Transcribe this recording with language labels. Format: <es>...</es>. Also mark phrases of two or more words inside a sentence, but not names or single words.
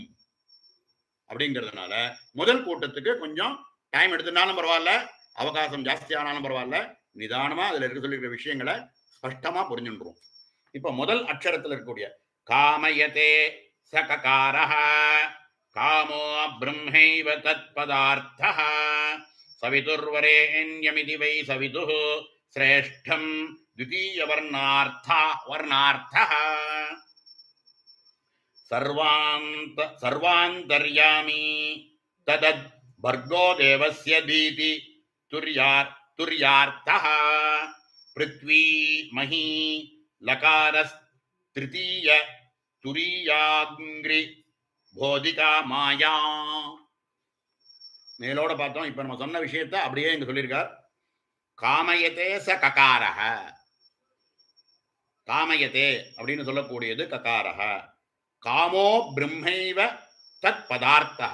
<ta>அப்படிங்கிறதுனால முதல் கூட்டத்துக்கு கொஞ்சம் டைம் எடுத்துனாலும் பரவாயில்ல, அவகாசம் ஜாஸ்தியானாலும் பரவாயில்ல, நிதானமா அதுல இருக்க சொல்லிருக்கிற விஷயங்களை ஸ்பஷ்டமா புரிஞ்சுன்றோம். இப்ப முதல் அக்ஷரத்தில் இருக்கக்கூடிய</ta> <sa>कामयते चककारः कामो ब्रह्मैव तत्पदार्थः सवितुर्वरेण्यमिति वै सवितुः श्रेष्ठम् द्वितीय वर्णार्थः सर्वान्तर्यामी भर्गो देवस्य दीति तुर्यार्थः पृथ्वी मही लकारस्तृतीय तुरीयाग्रि बोधिका माया.</sa> <ta>மேலோட பார்த்தோம். இப்ப நம்ம சொன்ன விஷயத்த அப்படியே இங்க சொல்லியிருக்கார்.</ta> <sa>कामयते च ककारः.</sa> <ta>காமயத்தே அப்படின்னு சொல்லக்கூடியது ககாரஹ.</ta> <sa>कामो ब्रह्मैव तत् पदार्थः.</sa>